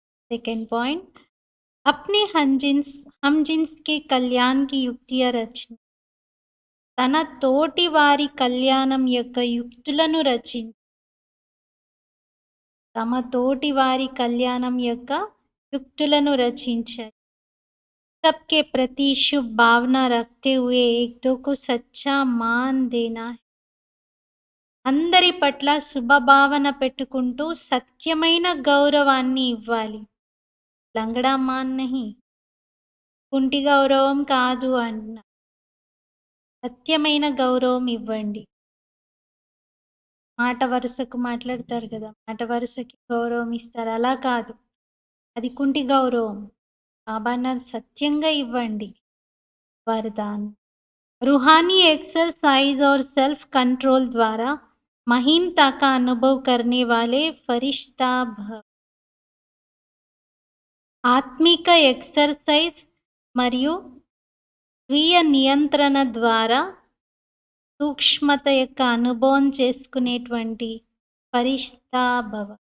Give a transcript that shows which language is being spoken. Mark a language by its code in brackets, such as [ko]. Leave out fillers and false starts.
[en] second point [hi] अपने हम jeans के कल्याण की युक्तियां रचना. [te] తన తోటి వారి కళ్యాణం యొక్క యుక్తులను రచించి తమ తోటి వారి కళ్యాణం యొక్క యుక్తులను రచించారు. [hi] सबके प्रति शुभ भावना रखते हुए एक दो को सच्चा मान देना है. [te] అందరి పట్ల శుభభావన పెట్టుకుంటూ సత్యమైన గౌరవాన్ని ఇవ్వాలి. [hi] లంగడా మాన్ నహి, [te] కుంటి గౌరవం కాదు అన్న సత్యమైన గౌరవం ఇవ్వండి. మాట వరుసకు మాట్లాడతారు కదా, మాట వరుసకి గౌరవం ఇస్తారు, అలా కాదు, అది కుంటి గౌరవం. బాబా సత్యంగా ఇవ్వండి. [hi] వరదాన్ रूहानी एक्सरसाइज और सेल्फ कंट्रोल द्वारा महीनता का अनुभव करने वाले फरिश्ता भव. [te] ఆత్మిక ఎక్సర్సైజ్ మరియు స్వీయ నియంత్రణ ద్వారా సూక్ష్మత యొక్క అనుభవం చేసుకునేటువంటి ఫరిష్తా భవ.